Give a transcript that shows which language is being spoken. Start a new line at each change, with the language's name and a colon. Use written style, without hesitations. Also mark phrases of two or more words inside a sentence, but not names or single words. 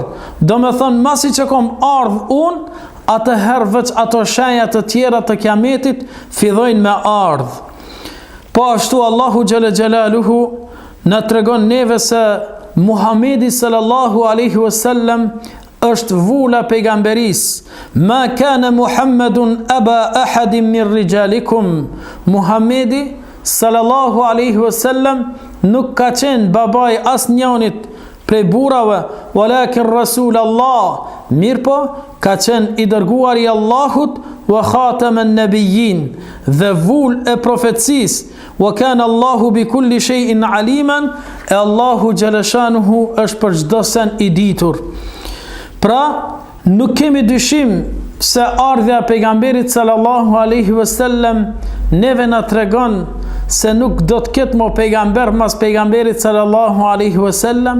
Albanian: Do me thonë, masi që kom ardh unë, atëherë veç ato shenjat të tjera të kiametit fillojnë me ardh. Po ashtu Allahu
Arabic: جل جلاله
Albanian: na tregon neve se Muhamedi
Arabic: صلى الله عليه وسلم
Albanian: është vula pejgamberis.
Arabic: ما كان محمد أبا أحد من رجالكم.
Albanian: Muhamedi
Arabic: صلى الله عليه وسلم
Albanian: nuk ka qenë babai asnjënit prej burrave,
Arabic: ولكن رسول الله.
Albanian: Mirë po, ka qenë i dërguar i Allahut,
Arabic: وخاتم النبيين,
Albanian: dhe vul e profecis.
Arabic: وكان الله بكل شيء عليما,
Albanian: e Allahu xhaleshanuhu është për çdo sen i ditur. Pra, nuk kemi dyshim se ardhja e pejgamberit
Arabic: صلى الله عليه وسلم
Albanian: neve na tregon se nuk do të ketë mo pejgamber mas pejgamberit
Arabic: صلى الله عليه وسلم.